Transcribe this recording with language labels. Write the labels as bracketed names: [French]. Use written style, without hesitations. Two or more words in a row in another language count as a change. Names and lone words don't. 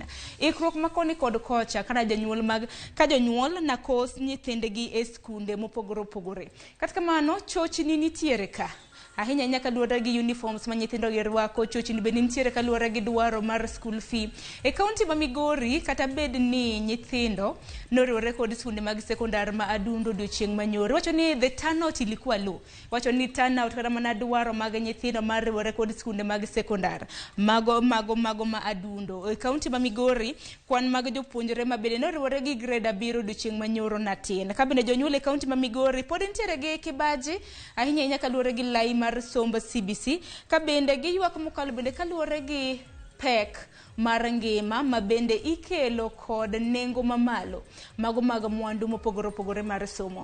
[Luo (Kenya and Tanzania)] Ikruok makoni kod kocha kana jonyuol na kos nyithindegi e skunde mopogore opogore. Katika mano chochni nitiere ka ahinya nyaka luwore gi uniforms ma nyithindo gi rwako chochni bende nitiere ka luwore gi dwaro mar [English] school fee [Luo (Kenya and Tanzania)] e kaunti ma Migori kata bed ni nyithindo noriwore kod skunde mag sekondar ma adundo odiochieng manyoro. Wacho ni [English] the turnout ilikuwa low. [Luo (Kenya and Tanzania)] Wacho ni turnout kata mana dwaro mag nyithindo mar riwore kod skunde mag sekondar mago ma adundo e kaunti ma Migori kwan mag jopuonjre mabende noriwore gi grade 7 odiochieng manyoro natin. Kabende jonyuol e kaunti ma Migori pod nitiere gi kibaji ahinya nyaka luwore gi lai mar somba CBC kabende gi ywak mokalo bende kaluwore gi pek mar ngima mabende ikelo kod nengo mamalo mago mwandu mopogore opogore mar somo.